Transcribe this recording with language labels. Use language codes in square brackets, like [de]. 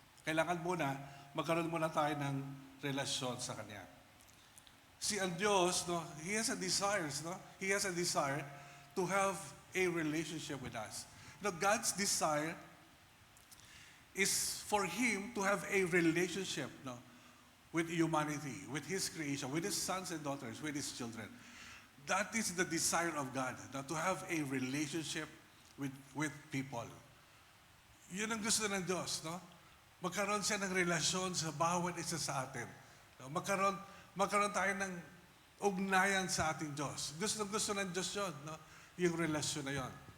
[tl] Kailangan magkaroon muna tayo ng relasyon sa Kanya. [en] Ang Diyos, no, He has a desire, no? He has a desire to have a relationship with us. No, God's desire is for Him to have a relationship, no, with humanity, with His creation, with His sons and daughters, with His children. That is the desire of God, no, to have a relationship with people. [tl] Yun ang gusto ng Diyos, no? Magkaroon siya ng relasyon sa bawat isa sa atin. No? Magkaroon tayo ng ugnayan sa ating Diyos. Gusto ng Diyos yun, no? Yung relasyon na yun.